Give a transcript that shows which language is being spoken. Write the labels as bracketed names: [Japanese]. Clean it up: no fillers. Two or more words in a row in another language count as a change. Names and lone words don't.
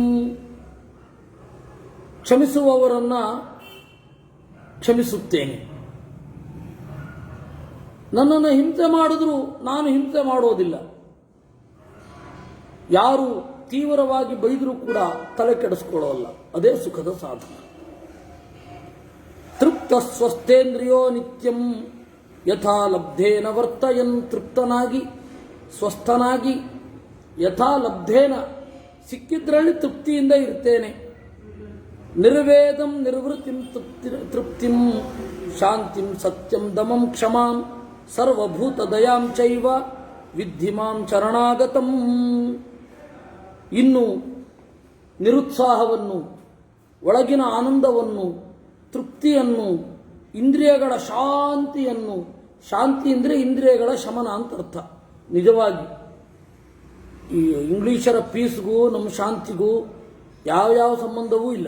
[Kannada] ಕ್ಷಮಿಸುವವರನ್ನ ಕ್ಷಮಿಸುತ್ತೇನೆ, ನನ್ನನ್ನು ಹಿಂಸೆ ಮಾಡಿದ್ರು ನಾನು ಹಿಂಸೆ ಮಾಡೋದಿಲ್ಲ. ಯಾರು ತೀವ್ರವಾಗಿ ಬೈದರೂ ಕೂಡ ತಲೆ ಕೆಡಿಸ್ಕೊಳ್ಳೋಲ್ಲ, ಅದೇ ಸುಖದ ಸಾಧನ. [Sanskrit] ತೃಪ್ತ ಸ್ವಸ್ಥೇಂದ್ರಿಯೋ ನಿತ್ಯಂ ಯಥಾ ಲಬ್ಧೇನ ವರ್ತಯನ್. [Kannada] ತೃಪ್ತನಾಗಿ ಸ್ವಸ್ಥನಾಗಿ [Sanskrit] ಯಥಾ ಲಬ್ಧೇನ [Kannada] ಸಿಕ್ಕಿದ್ರಲ್ಲಿ ತೃಪ್ತಿಯಿಂದ ಇರ್ತೇನೆ. [Sanskrit] ನಿರ್ವೇದಂ ನಿರ್ವೃತ್ತಿಂ ತೃಪ್ತಿಂ ಶಾಂತಿಂ ಸತ್ಯಂ ದಮಂ ಕ್ಷಮಾಂ ಸರ್ವಭೂತ ದಯಾಂ ಚೈವ ವಿದ್ಧಿ ಮಾಂ ಚರಣಾಗತಂ. [Kannada] ಇನ್ನು ನಿರುತ್ಸಾಹವನ್ನು, ಒಳಗಿನ ಆನಂದವನ್ನು, ತೃಪ್ತಿಯನ್ನು, ಇಂದ್ರಿಯಗಳ ಶಾಂತಿಯನ್ನು. ಶಾಂತಿ ಅಂದರೆ ಇಂದ್ರಿಯಗಳ ಶಮನ ಅಂತ ಅರ್ಥ. ನಿಜವಾಗಿ ಈ ಇಂಗ್ಲೀಷರ ಪೀಸ್ಗೂ ನಮ್ಮ ಶಾಂತಿಗೂ ಯಾವ ಸಂಬಂಧವೂ ಇಲ್ಲ.